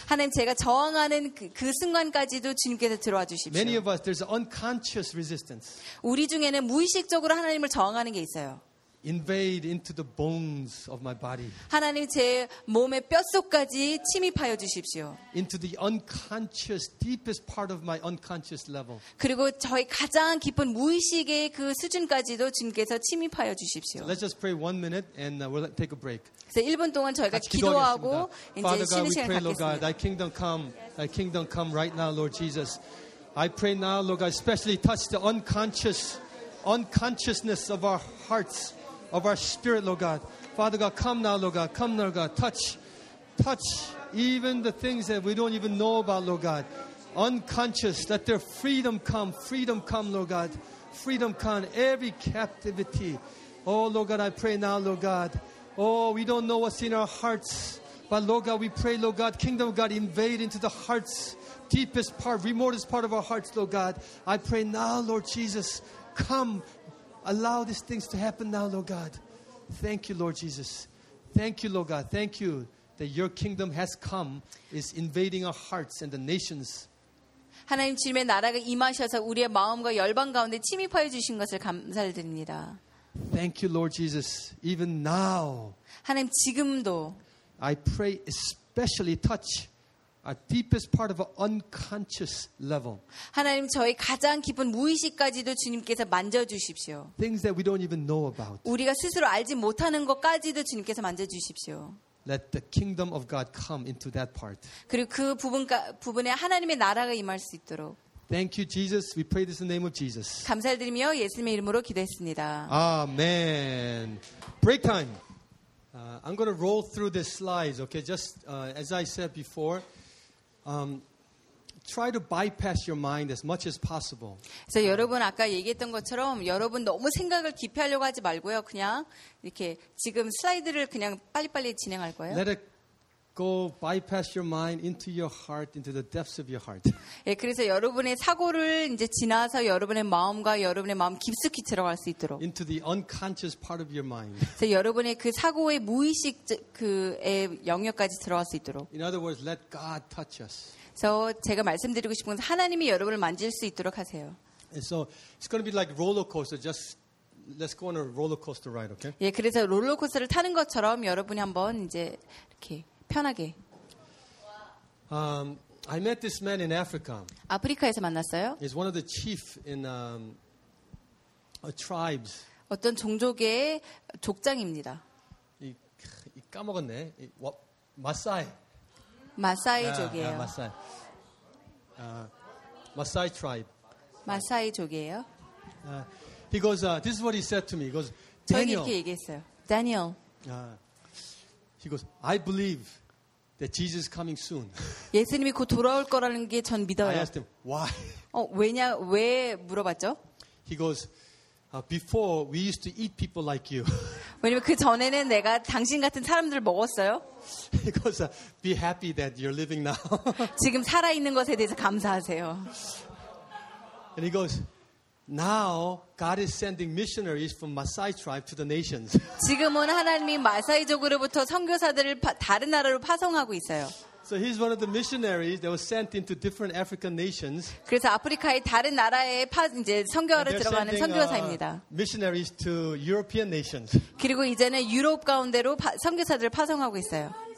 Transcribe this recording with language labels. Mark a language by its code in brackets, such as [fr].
[ko] 하나님 제가 저항하는 그 순간까지도 주님께서 들어와 주십시오. [en] Many of us there's unconscious resistance. [ko] 우리 중에는 무의식적으로 하나님을 저항하는 게 있어요. [en] Invade into the bones of my body. [ko] 하나님 제 몸의 뼛속까지 침입하여 주십시오. [en] Into the unconscious, deepest part of my unconscious level. [ko] 그리고 저의 가장 깊은 무의식의 그 수준까지도 주님께서 침입하여 주십시오. [en] So let's just pray one minute and we'll take a break. [ko] 그래서 1분 동안 저희가 기도하고 [en] Father [ko] 이제 쉬는 시간 갖겠습니다. [en] Lord God, thy kingdom come, thy kingdom come right now, Lord Jesus. I pray now, Lord God, especially touch the unconsciousness of our hearts. Of our spirit, Lord God. Father God, come now, Lord God. Come now, Lord God. Touch even the things that we don't even know about, Lord God. Unconscious, let their freedom come. Freedom come, Lord God. Freedom come. Every captivity. Oh, Lord God, I pray now, Lord God. Oh, we don't know what's in our hearts. But, Lord God, we pray, Lord God, kingdom of God, invade into the hearts, deepest part, remotest part of our hearts, Lord God. I pray now, Lord Jesus, come. Allow these things to happen now, Lord God. Thank you, Lord Jesus. Thank you, Lord God. Thank you that your kingdom has come, is invading our hearts and the nations. [ko] 하나님 주님의 나라가 임하셔서 우리의 마음과 열방 가운데 침입하여 주신 것을 감사드립니다. [en] Thank you, Lord Jesus. Even now. [ko] 하나님 지금도. [en] I pray especially touch our deepest part of our unconscious level. [ko] 하나님 저희 가장 깊은 무의식까지도 주님께서 만져주십시오. [en] Things that we don't even know about. [ko] 우리가 스스로 알지 못하는 것까지도 주님께서 만져주십시오. [en] Let the kingdom of God come into that part. [ko] 그리고 그 부분에 하나님의 나라가 임할 수 있도록. [en] Thank you, Jesus. We pray this in the name of Jesus. [ko] 감사드리며 예수님의 이름으로 기도했습니다. [en] Amen. Break time. I'm going to roll through this slides. Okay, just as I said before. Try to bypass your mind as much as possible. [ko] 그래서 여러분 아까 얘기했던 것처럼 여러분 너무 생각을 기피하려고 하지 말고요. 그냥 이렇게 지금 슬라이드를 그냥 빨리빨리 진행할 거예요. [en] Let it go bypass your mind into your heart, into the depths of your heart. [ko] 예, 그래서 여러분의 사고를 이제 지나서 여러분의 마음과 여러분의 마음 깊숙이 들어갈 수 있도록. [en] Into the unconscious part of your mind. [ko] 그래서 여러분의 그 사고의 무의식 그의 영역까지 들어갈 수 있도록. [en] In other words, let God touch us. [ko] 그래서 제가 말씀드리고 싶은 건 하나님이 여러분을 만질 수 있도록 하세요. [en] And so it's going to be like roller coaster. Just let's go on a roller coaster ride, okay? [ko] 예, 그래서 롤러코스터를 타는 것처럼 여러분이 한번 이제 이렇게 편하게. [en] I met this man in Africa. [ko] 아프리카에서 만났어요. [en] He's one of the chief in a tribes. [ko] 어떤 종족의 족장입니다. 이 까먹었네. 이, 와, 마사이. 마사이족이에요. Yeah, [en] Maasai. Maasai tribe. [ko] 마사이족이에요. [en] He goes. This is what he said to me. He goes, Daniel. [ko] 저에게 이렇게 얘기했어요. [en] Daniel. He goes, I believe. That Jesus is coming soon. [ko] 예수님이 곧 돌아올 거라는 게 전 믿어요. [en] I asked him why. [ko] 왜냐 왜 물어봤죠? [en] He goes, before we used to eat people like you. [ko] 왜냐면 그 전에는 내가 당신 같은 사람들을 먹었어요. [en] He goes, be happy that you're living now. [ko] 지금 살아 있는 것에 대해서 감사하세요. [en] And he goes, now God is sending missionaries from Maasai tribe to the nations. [ko] 지금은 하나님이 마사이족으로부터 선교사들을 다른 나라로 파송하고 있어요. [en] So he's one of the missionaries that was sent into different African nations. [ko] 그래서 아프리카의 다른 나라에 이제 선교하러 들어가는 선교사입니다. [en] Missionaries to European nations. [ko] 그리고 이제는 유럽 가운데로 선교사들을 파송하고 있어요.